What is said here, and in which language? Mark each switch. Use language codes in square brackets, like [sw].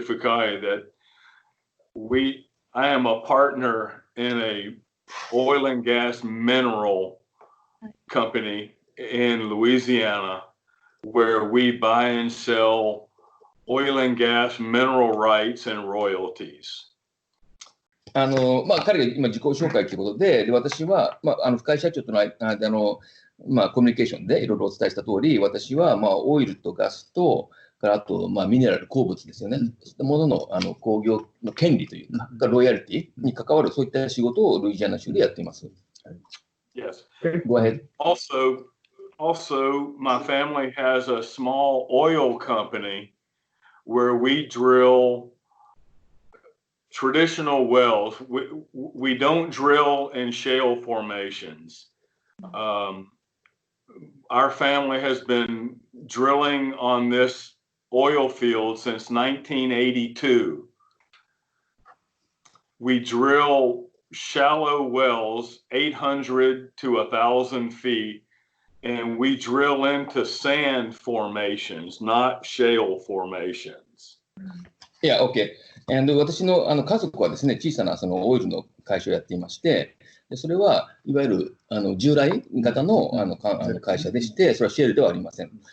[en] Fukai, that I am a partner in a oil and gas mineral company in Louisiana where we buy and sell oil and gas mineral rights and royalties. [ja] 彼が今自己紹介ということで、私は、深井社長との間の、コミュニケーションでいろいろお伝えした通り、私は、オイルとガスと、あと、ミネラル、鉱物ですよね。そういったものの、工業の権利というか、ロイヤリティに関わるそういった仕事をルイジアナ州でやっています。 [en] Yes. Go ahead. Also, my family has a small oil company where we drill traditional wells. We don't drill in shale formations. Our family has been drilling on this oil field since 1982. We drill shallow wells, 800 to 1,000 feet, and we drill into sand formations, not shale formations. Yeah, okay. And [ja] 私の家族はですね、小さなそのオイルの会社をやっていまして、でそれはいわゆる従来型の会社でして、それはシェールではありません。